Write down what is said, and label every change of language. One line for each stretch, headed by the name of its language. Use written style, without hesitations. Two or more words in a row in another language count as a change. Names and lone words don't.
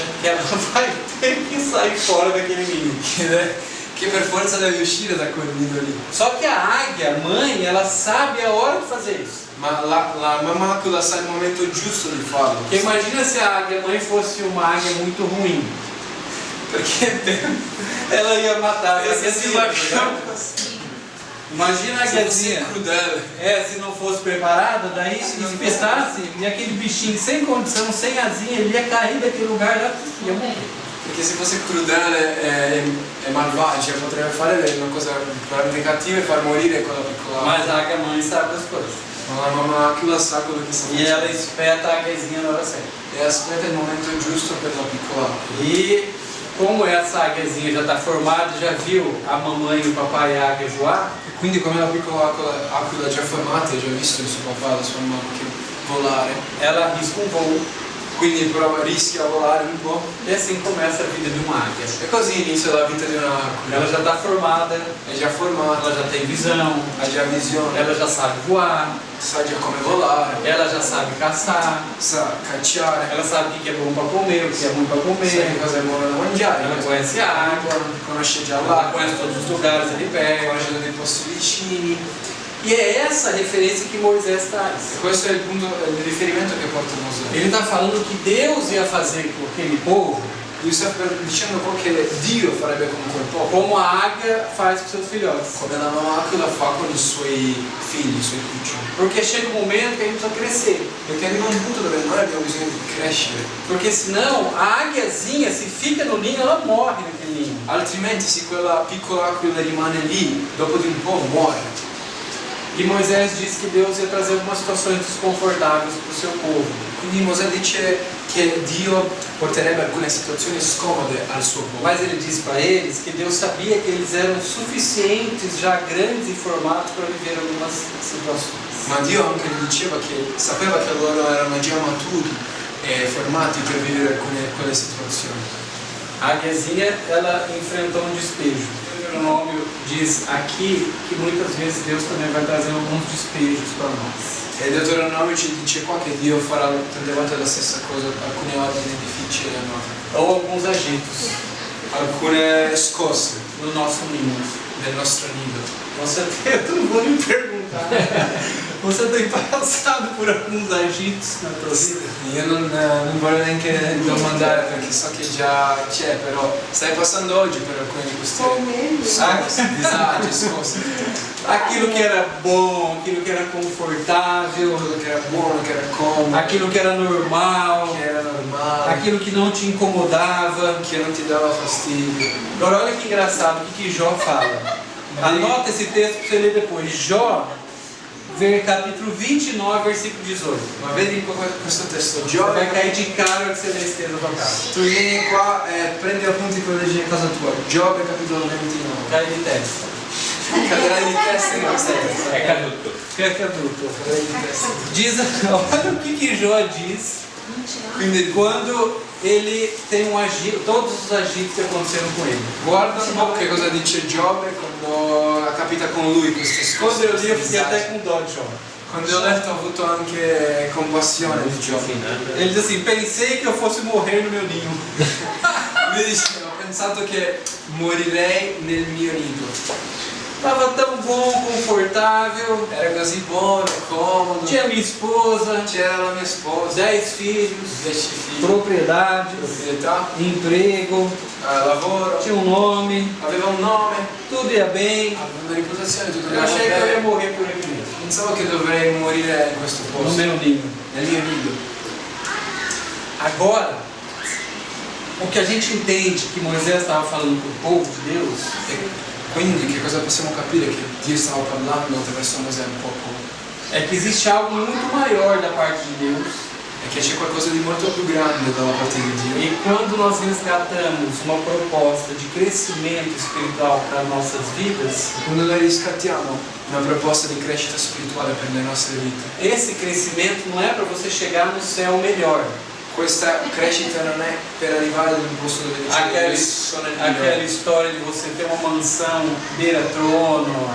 Portuguese: que ela vai ter que sair fora daquele ninho.
Italian: che per forza deve uscire da quel nido lì.
Portuguese: Só que a águia, a mãe, ela sabe a hora de fazer isso.
Italian: Ma la mamma aquila sa il momento giusto di farlo.
Portuguese: Porque imagina se a águia mãe fosse uma águia muito ruim.
Italian: Perché
Portuguese: Ela ia matar a
Italian: se si
Portuguese: águiazinha. Imagina a
Italian: fosse
Portuguese: águiazinha.
Italian: crudele.
Portuguese: Se não fosse preparada, daí se espetasse e aquele bichinho sem condição, sem asinha, ele ia cair daquele lugar lá e ia morrer.
Italian: Perché se fosse crudele e malvagia potrebbe fare una cosa veramente cattiva e far morire quella piccola.
Portuguese: Mas a águia mãe sabe das coisas.
Italian: Ma la mamma aquila sa quello che sta
Portuguese: E ela
Italian: facendo.
Portuguese: espeta a águiazinha na hora certa.
Italian: E aspetta il momento giusto per la piccola.
Portuguese: E como essa águiazinha já está formada, já viu a mamãe e o papai e a águia voar,
Italian: E quindi come la piccola aquila già formata, ha già visto il suo papà e la sua mamma che volare.
Portuguese: ela arrisca um voo.
Italian: Quindi rischia a volare un po'.
Portuguese: E assim começa a vida de uma águia.
Italian: E così inizia la vita di un'aquila.
Portuguese: Ela já está formada,
Italian: È già formata,
Portuguese: ela já tem visão,
Italian: ha già visione,
Portuguese: ela já sabe voar,
Italian: sa già come volare,
Portuguese: ela já sabe caçar,
Italian: sa cacciare,
Portuguese: ela sabe o que é bom para comer, o que é ruim para
Italian: sa
Portuguese: comer,
Italian: che cosa è buono da mangiare,
Portuguese: ela conhece a água,
Italian: conosce già
Portuguese: ela
Italian: l'acqua,
Portuguese: conhece todos os lugares ali perto.
Italian: conosce tutti i posti vicini.
Portuguese: E é essa a referência que Moisés traz.
Italian: E questo è il punto, è il riferimento che porta Mosè.
Portuguese: Ele está falando que Deus ia fazer com aquele povo
Italian: Lui sta dicendo poi che Dio farebbe con quel popolo,
Portuguese: como a águia faz com seus filhotes.
Italian: come la mamma aquila fa con i suoi figli, i suoi cuccioli.
Portuguese: Porque chega um momento que a gente precisa crescer.
Italian: Perché arriva un punto dove noi abbiamo bisogno di crescere,
Portuguese: Porque senão a águiazinha, se fica no ninho, ela morre naquele ninho.
Italian: altrimenti se quella piccola aquila rimane lì, dopo di un po' muore.
Portuguese: E Moisés disse que Deus ia trazer algumas situações desconfortáveis para o seu povo.
Italian: Quindi Mosè dice che Dio porterebbe alcune situazioni scomode al suo popolo.
Portuguese: Mas ele disse para eles que Deus sabia que eles eram suficientes, já grandes e formados para viver algumas situações.
Italian: Ma Dio anche gli diceva che sapeva che loro erano già maturi e formati per vivere quelle situazioni.
Portuguese: A águiazinha, ela enfrentou um despejo. O Deuteronômio diz aqui que muitas vezes Deus também vai trazer alguns despejos para nós.
Italian: E Deuteronomio ci dice qua che Dio farà tante volte la stessa cosa, alcune ordini difficili a noi,
Portuguese: Ou alguns agitos
Italian: alcune scosse
Portuguese: no nosso ninho.
Italian: del nostro nido.
Portuguese: Você tem, eu não vou lhe perguntar. Você tem passado por alguns agitos na tua vida?
Italian: Io non voglio neanche domandare perché so che già c'è, però stai passando oggi per alcune di queste scosse, disagi, scosse.
Portuguese: Aquilo que era bom, aquilo que era confortável,
Italian: Quello che era buono, che era comodo,
Portuguese: aquilo que era normal,
Italian: che era normale,
Portuguese: aquilo que não te incomodava.
Italian: che non ti dava fastidio.
Portuguese: Agora olha que engraçado o que Jó fala. Anota esse texto para você ler depois. Jó, capítulo 29, versículo 18.
Italian: Ma vedi questo testo,
Portuguese: Você vai
Italian: Giobbe,
Portuguese: cair de cara que você ler esse texto na tua casa.
Italian: tu vieni qua e prendi appunti con leggi in casa tua. Giobbe capitolo 29.
Portuguese: Cai de testa.
Italian: Caderai di testa in questa testa. É caduto.
Portuguese: Fica adulto.
Italian: Caderai di testa.
Portuguese: Diz, olha o que Jó diz
Italian: Quindi
Portuguese: quando ele tem um agito, todos os agitos que aconteceram com ele.
Italian: guarda un po' che cosa dice Giobbe quando capita con lui queste
Portuguese: Quando
Italian: cose.
Portuguese: eu li, eu
Italian: questi
Portuguese: fiquei até
Italian: disagi.
Portuguese: com dó de Jó.
Italian: Quando ho letto ho avuto anche compassione di Giobbe.
Portuguese: Ele diz assim: pensei que eu fosse morrer no meu ninho.
Italian: Lui dice, ho pensato che morirei nel mio nido.
Portuguese: Tava tão bom, confortável.
Italian: Era così buono, comodo.
Portuguese: Tinha minha esposa,
Italian: C'era la mia sposa,
Portuguese: 10 filhos,
Italian: 10 figli,
Portuguese: propriedades,
Italian: proprietà,
Portuguese: emprego,
Italian: lavoro,
Portuguese: tinha um nome,
Italian: aveva un nome,
Portuguese: tudo ia bem.
Italian: aveva una reputazione, tutto
Portuguese: Eu
Italian: andava
Portuguese: achei que eu ia
Italian: bene.
Portuguese: morrer por aqui mesmo,
Italian: Pensavo che dovrei morire in questo
Portuguese: no
Italian: posto,
Portuguese: meu ninho.
Italian: nel mio nido.
Portuguese: Agora, o que a gente entende que Moisés estava falando para o povo de Deus
Italian: E quindi che cosa possiamo capire che Dio stava parlando attraverso Mosè un poco?
Portuguese: é que existe algo muito maior da parte de Deus
Italian: è che c'è qualcosa di molto più grande dalla parte di Dio.
Portuguese: E quando nós resgatamos uma proposta de crescimento espiritual para nossas vidas,
Italian: Quando noi riscattiamo una proposta di crescita spirituale per le nostre vite,
Portuguese: esse crescimento não é para você chegar no céu melhor.
Italian: questa crescita non è per arrivare ad un posto dove
Portuguese: Aquela,
Italian: diciamo sono il
Portuguese: aquela
Italian: migliore.
Portuguese: história de você ter uma mansão beira-trono,